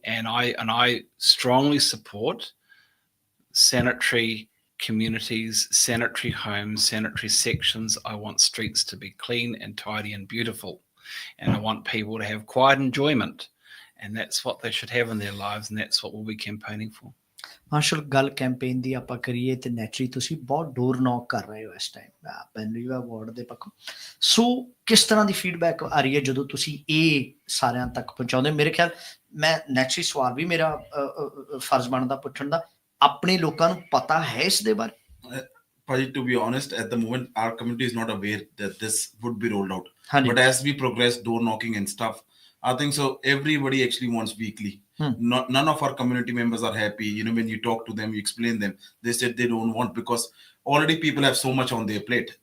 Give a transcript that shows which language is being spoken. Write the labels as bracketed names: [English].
[English] And I strongly support sanitary communities, sanitary homes, sanitary sections. I want streets to be clean and tidy and beautiful, and I want people to have quiet enjoyment, and that's what they should have in their lives, and that's what we'll be campaigning for. [Punjabi] Marshal, ਗੱਲ campaign ਦੀ ਆਪਾਂ ਕਰੀਏ ਤੇ naturally ਤੁਸੀਂ ਬਹੁਤ ਡੋਰ ਨੌਕ ਕਰ ਰਹੇ ਹੋ ਇਸ ਟਾਈਮ ਪੈਨਰੀਵਾ ਵਾਰਡ ਦੇ ਪੱਖੋਂ, ਸੋ ਕਿਸ ਤਰ੍ਹਾਂ ਦੀ ਫੀਡਬੈਕ ਆ ਰਹੀ ਹੈ ਜਦੋਂ ਤੁਸੀਂ ਇਹ ਸਾਰਿਆਂ ਤੱਕ ਪਹੁੰਚਾਉਂਦੇ? ਮੇਰੇ ਖਿਆਲ ਮੈਂ ਨੈਚੁਰਲੀ ਸਵਾਲ ਵੀ ਮੇਰਾ ਫਰਜ਼ ਬਣਦਾ ਪੁੱਛਣ ਦਾ, ਆਪਣੇ ਲੋਕਾਂ ਨੂੰ ਪਤਾ ਹੈ ਇਸ ਦੇ ਬਾਰੇ? [English] Paji, to be honest, at the moment, our community is not aware that this would be rolled out. Honey. But as we progress, door knocking and stuff, I think so. Everybody actually wants weekly. None of our community members are happy. When you talk to them, you explain them, they said they don't want, because already people have so much on their plate.